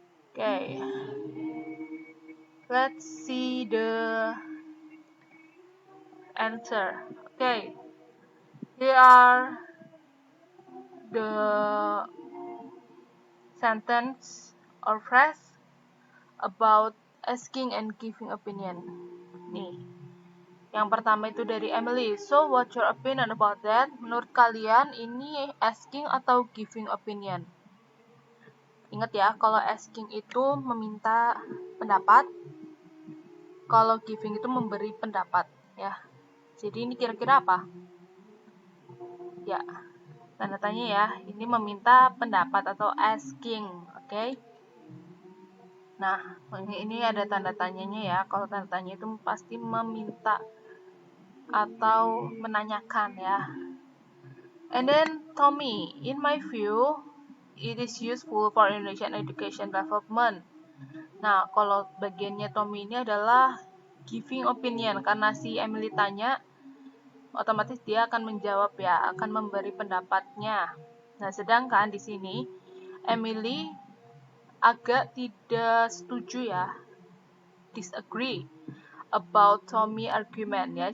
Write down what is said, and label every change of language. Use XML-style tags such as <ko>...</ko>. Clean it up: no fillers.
<en>Okay, let's see the answer. Okay, here are the sentence or phrase about asking and giving opinion.</en> <id>Nih, yang pertama itu dari Emily.</id> <en>So, what's your opinion about that?</en> <id>Menurut kalian ini asking atau giving opinion? Ingat ya, kalau asking itu meminta pendapat, kalau giving itu memberi pendapat ya. Jadi ini kira-kira apa? Ya, tanda tanya ya. Ini meminta pendapat atau asking, oke? Nah, ini ada tanda tanyanya ya. Kalau tanda tanya itu pasti meminta atau menanyakan ya.</id> <en>And then Tommy, in my view, it is useful for Indonesian education development.</en> <id>Nah, kalau bagiannya Tommy ini adalah giving opinion, karena si Emily tanya, otomatis dia akan menjawab ya, akan memberi pendapatnya. Nah, sedangkan di sini Emily agak tidak setuju ya,</id> <en>disagree about Tommy argument</en> <id>ya.</id>